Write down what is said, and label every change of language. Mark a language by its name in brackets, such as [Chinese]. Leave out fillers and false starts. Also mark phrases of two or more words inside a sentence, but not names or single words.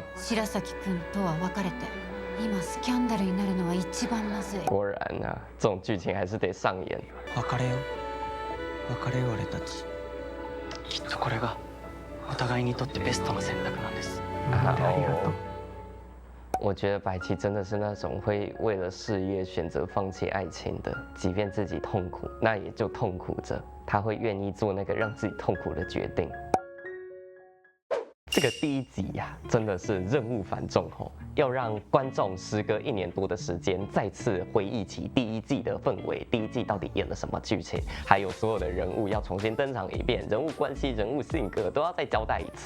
[Japanese] 白崎君とは別れて、今スキャンダルになるのは一番まずい。 [Chinese] 果然啊，这种剧情还是得上演。 [Japanese] 別れよう別れよう俺たち。きっとこれがお互いにとってベストな選択なんです。ありがとう。 [Chinese] 我觉得白棋真的是那种会为了事业选择放弃爱情的，即便自己痛苦，那也就痛苦着，他会愿意做那个让自己痛苦的决定。这个第一集呀，真的是任务繁重哦，要让观众时隔1年多的时间，再次回忆起第一季的氛围，第一季到底演了什么剧情，还有所有的人物要重新登场一遍，人物关系、人物性格都要再交代一次。